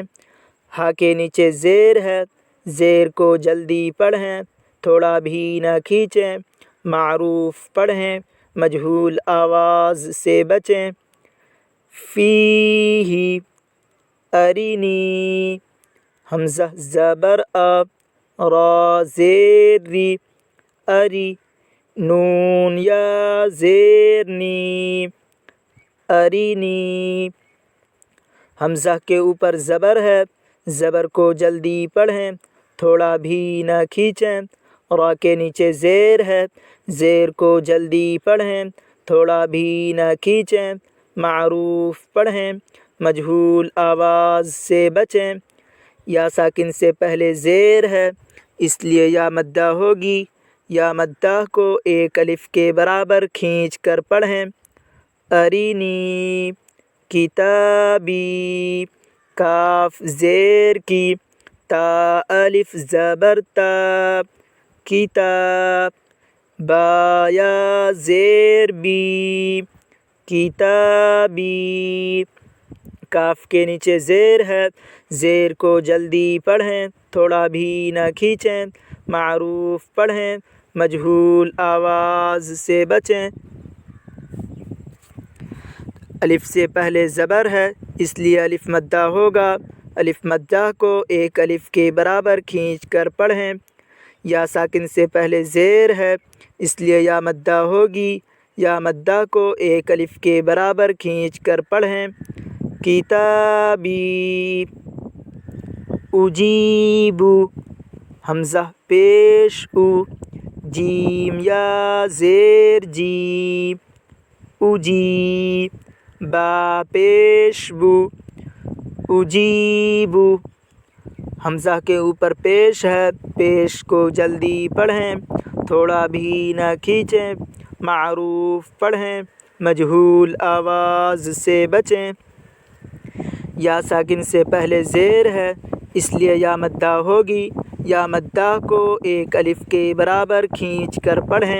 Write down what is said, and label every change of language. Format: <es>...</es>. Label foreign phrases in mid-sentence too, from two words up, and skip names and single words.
<ur>ہا کے نیچے زیر ہے، زیر کو جلدی پڑھیں، تھوڑا بھی نہ کھینچیں. معروف پڑھیں، مجہول آواز سے بچیں. فیہ ارینی، حمزہ زبر آ، را زیر ری، اری، نون یا زیر نی، ارینی۔ حمزہ کے اوپر زبر ہے، زبر کو جلدی پڑھیں، تھوڑا بھی نہ کھینچیں۔ را کے نیچے زیر ہے، زیر کو جلدی پڑھیں، تھوڑا بھی نہ کھینچیں۔ معروف پڑھیں، مجہول آواز سے بچیں۔ یا ساکن سے پہلے زیر ہے، اس لیے یا مدہ ہوگی، یا مدہ کو ایک الف کے برابر کھینچ کر پڑھیں۔ ارینی، کتابی، کاف زیر کی، تا الف زبر تا، کتاب، با یا زیر بی، کتابی۔ کاف کے نیچے زیر ہے، زیر کو جلدی پڑھیں، تھوڑا بھی نہ کھینچیں۔ معروف پڑھیں، مجہول آواز سے بچیں۔ الف سے پہلے زبر ہے، اس لیے الف مدہ ہوگا، الف مدہ کو ایک الف کے برابر کھینچ کر پڑھیں۔ یا ساکن سے پہلے زیر ہے، اس لیے یا مدہ ہوگی، یا مدہ کو ایک الف کے برابر کھینچ کر پڑھیں۔ کتابی، اجیبو، حمزہ پیش او، جیم یا زیر جی، اجی، با پیش بو، اجیبو۔ حمزہ کے اوپر پیش ہے، پیش کو جلدی پڑھیں، تھوڑا بھی نہ کھینچیں۔ معروف پڑھیں، مجہول آواز سے بچیں۔ یا ساکن سے پہلے زیر ہے، اس لیے یا مدہ ہوگی، یا مدہ کو ایک الف کے برابر کھینچ کر پڑھیں۔</ur>